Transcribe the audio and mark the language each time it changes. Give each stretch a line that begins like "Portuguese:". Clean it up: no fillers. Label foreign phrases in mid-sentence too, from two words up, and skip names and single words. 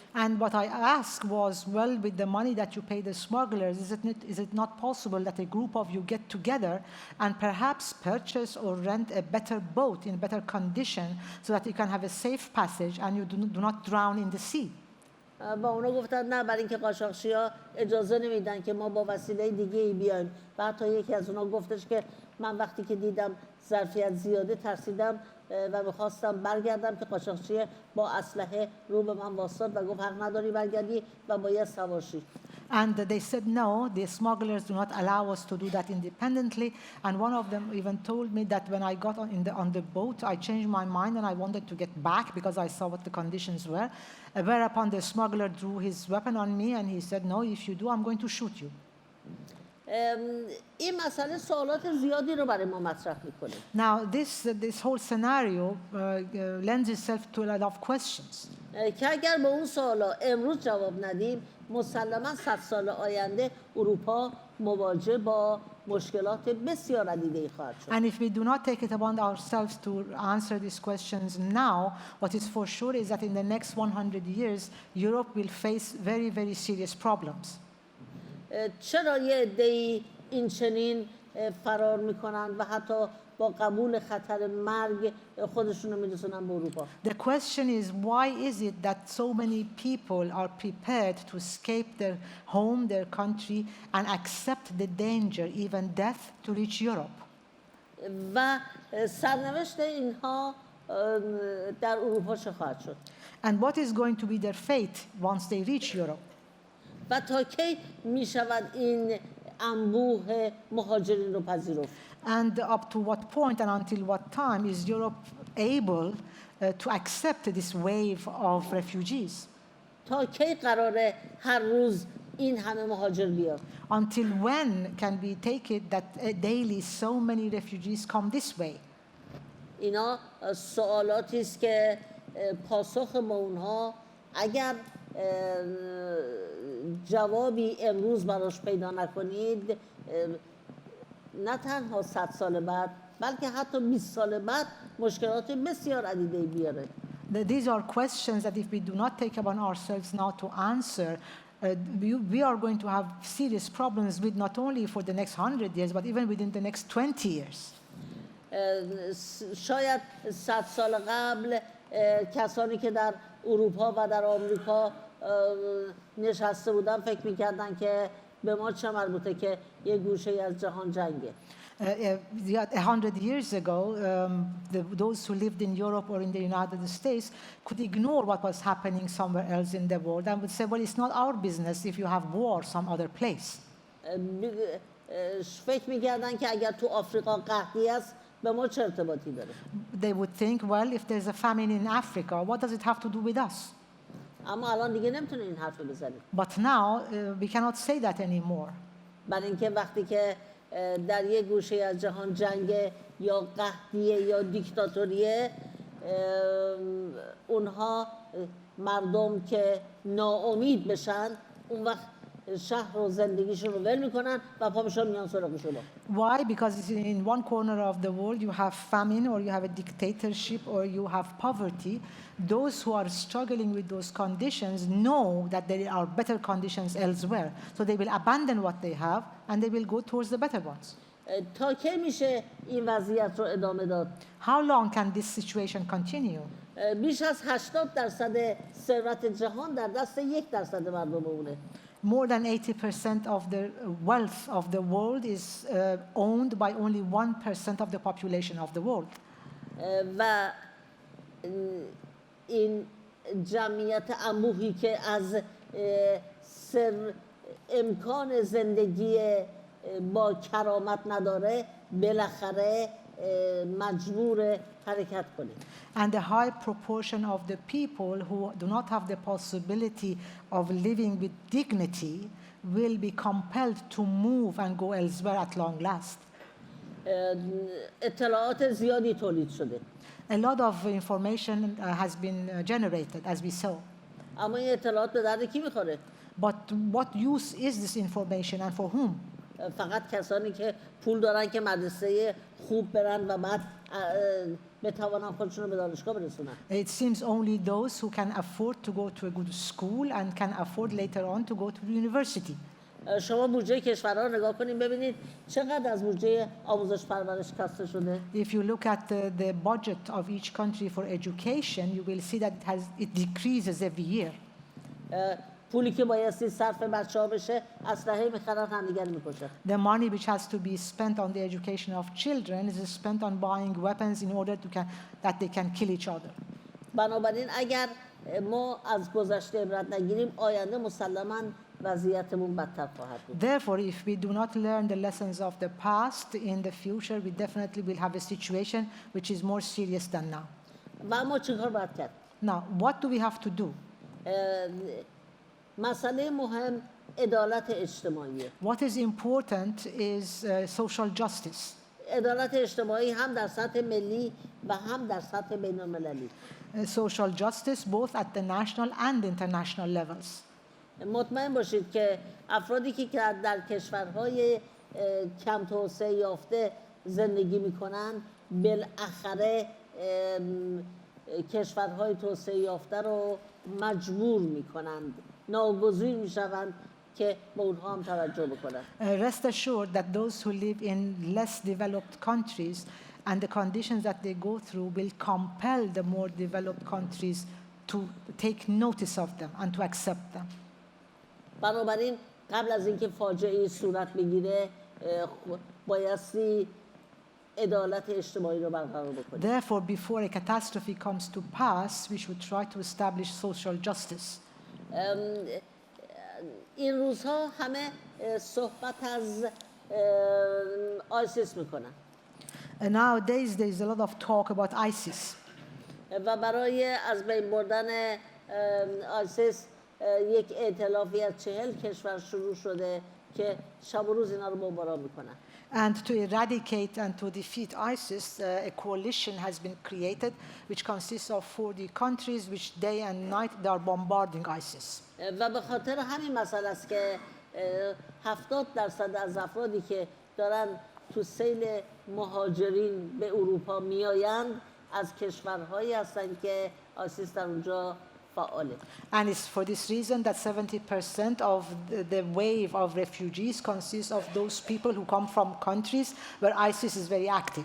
English: And what I asked was, well, with the money that you pay the smugglers, is it not possible that a group of you get together and perhaps purchase or rent a better boat in better condition so that you can have a safe passage and you do not drown in the sea?
Persian: با اونا گفتن نه، برای اینکه قاچاقچی‌ها اجازه نمیدن که ما با وسیله دیگه‌ای بیایم. و حتی یکی از اونا گفتش که من وقتی که دیدم ظرفیت زیاده ترسیدم و می‌خواستم برگردم که قاچاقچی با اسلحه رو به من واسطاد و گفت حق نداری برگردی و باید سوار شی.
English: And they said no, the smugglers do not allow us to do that independently. And one of them even told me that when I got on the boat, I changed my mind and I wanted to get back because I saw what the conditions were. Whereupon the smuggler drew his weapon on me and he said, no, if you do, I'm going to shoot you.
Persian: این مسئله سوالات زیادی رو برای ما مطرح میکنه.
English: Now, this whole scenario lends itself to a lot of questions.
Persian: که اگر به اون سوالا امروز جواب ندیم، مسلما 100 سال آینده اروپا مواجه با مشکلات بسیار عدیده‌ای خواهد شد.
English: And if we do not take it upon ourselves to answer these questions now, what is for sure is that in the next 100 years, Europe will face very, very serious problems.
Persian: چرا یه عده‌ای این چنین فرار میکنن و حتی با قبول خطر مرگ خودشون رو میرسونن به اروپا؟
English: The question is, why is it that so many people are prepared to escape their home, their country, and accept the danger, even death, to reach Europe?
Persian: و سرنوشت اینها در اروپا چه خواهد شد؟
English: And what is going to be their fate once they reach Europe?
Persian: و تا کی میشود این انبوه مهاجرین رو پذیرفت؟
English: And up to what point and until what time is Europe able to accept this wave of refugees?
Persian: تا کی قراره هر روز این همه مهاجر بیاد؟
English: Until when can we take it that daily so many refugees come this way?
Persian: اینا سوالاتی است که پاسخ ما اونها اگر جوابی امروز براش پیدا نکنید، نه تنها 100 سال بعد بلکه حتی 20 سال بعد مشکلات بسیار عدیده‌ای بیاره.
English: These are questions that if we do not take upon ourselves now to answer, we are going to have serious problems with not only for the next 100 years, but even within the next 20 years.
Persian: شاید 100 سال قبل کسانی که در اروپا و در آمریکا نشسته بودن فکر می‌کردن که به ما چه مربوطه که یه گوشه از جهان جنگه.
English: 100 years ago, those who lived in Europe or in the United States could ignore what was happening somewhere else in the world and would say, well, it's not our business if you have war some other place.
Persian: فکر می‌کردن که اگر تو آفریقا قحطی است به ما چه ارتباطی داره؟
English: They would think, well, if there's a famine in Africa, what does it have to do with us?
Persian: اما الان دیگه نمیتونه این حرف بزنیم.
English: But now we cannot say that anymore.
Persian: برای اینکه وقتی که در یک گوشه از جهان جنگ یا قحطیه یا دیکتاتوریه، اونها مردم که ناامید بشن اون وقت شهر و زندگیشون رو ول میکنن و پا میشن میان سراغ شما.
English: Why? Because in one corner of the world you have famine, or you have a dictatorship, or you have poverty. Those who are struggling with those conditions know that there are better conditions elsewhere. So they will abandon what they have and they will go towards the better ones.
Persian: تا کی میشه این وضعیت رو ادامه داد؟
English: How long can this situation continue?
Persian: بیش از 80% ثروت جهان در دست 1% مردم اونه.
English: More than 80% of the wealth of the world is owned by only 1% of the population of the world.
Persian: و این جمعیت انبوهی که از امکان زندگی با کرامت نداره بالاخره مجبور حرکت کنه.
English: And the high proportion of the people who do not have the possibility of living with dignity will be compelled to move and go elsewhere at long last.
Persian: اطلاعات زیادی تولید شده.
English: A lot of information has been generated, as we saw.
Persian: اما این اطلاعات به درد کی میخوره؟
English: But what use is this information and for whom?
Persian: فقط کسانی که پول دارن که مدرسه خوب برن و بعد بتوانن خودشون رو به دانشگاه برسونن.
English: It seems only those who can afford to go to a good school and can afford later on to go to the university.
Persian: شما بودجه کشورها رو نگاه کنید ببینید چقدر از بودجه آموزش پرورش کاسته شده.
English: If you look at the budget of each country for education, you will see that it decreases every year.
Persian: پولی که بایستی صرف بچه‌ها بشه اسلحه می‌خرن همدیگر می‌کشن.
English: The money which has to be spent on the education of children is spent on buying weapons in order that they can kill each other.
Persian: بنابراین اگر ما از گذشته عبرت نگیریم آینده مسلماً وضعیتمون بدتر خواهد بود.
English: Therefore, if we do not learn the lessons of the past, in the future we definitely will have a situation which is more serious than now.
Persian: و ما چیکار باید کرد؟
English: Now, what do we have to do?
Persian: مسئله مهم عدالت اجتماعیه.
English: What is important is social justice.
Persian: عدالت اجتماعی هم در سطح ملی و هم در سطح بین‌المللی.
English: Social justice both at the national and international levels.
Persian: مطمئن باشید که افرادی که در کشورهای کم توسعه یافته زندگی میکنن بالاخره کشورهای توسعه یافته رو مجبور میکنند، ناگزیر میشوند که به اونها هم توجه بکنند.
English: Rest assured that those who live in less developed countries and the conditions that they go through will compel the more developed countries to take notice of them and to accept them.
Persian: بنابراین قبل از اینکه فاجعه صورت بگیره بایستی عدالت اجتماعی رو برقرار بکنیم.
English: Therefore, before a catastrophe comes to pass, we should try to establish social justice.
Persian: این روزها همه صحبت از آیسیس میکنن.
English: Nowadays, there is a lot of talk about ISIS.
Persian: و برای از بین بردن آیسیس یک ائتلافی از 40 کشور شروع شده که شب و روز اینا رو بمباران میکنن.
English: And to eradicate and to defeat ISIS, a coalition has been created which consists of 40 countries which day and night they are bombarding ISIS.
Persian: و به خاطر همین مسئله است که 70% از افرادی که دارن تو سیل مهاجرین به اروپا میآیند از کشورهایی هستند که آیسیس در اونجا فعاله.
English: And it's for this reason that 70% of the wave of refugees consists of those people who come from countries where ISIS is very active.